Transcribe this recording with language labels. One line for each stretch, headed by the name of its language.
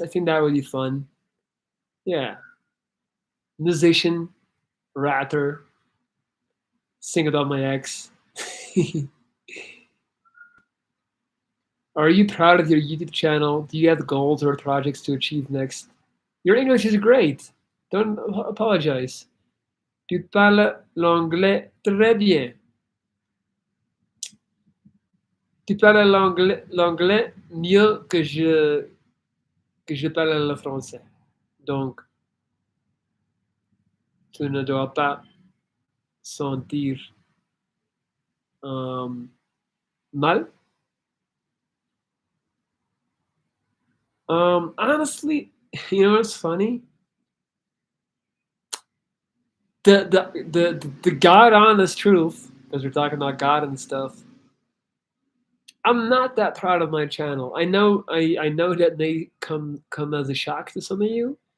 English: I think that would be fun. Yeah, musician, rapper, sing about my ex. Are you proud of your YouTube channel? Do you have goals or projects to achieve next? Your English is great. Don't apologize.
French: Tu parles l'anglais très bien. Tu parles l'anglais mieux que je parle le français. Donc, tu ne dois pas sentir um, mal.
English: Honestly, you know what's funny? The God honest truth, because we're talking about God and stuff. I'm not that proud of my channel. I know that may come as a shock to some of you.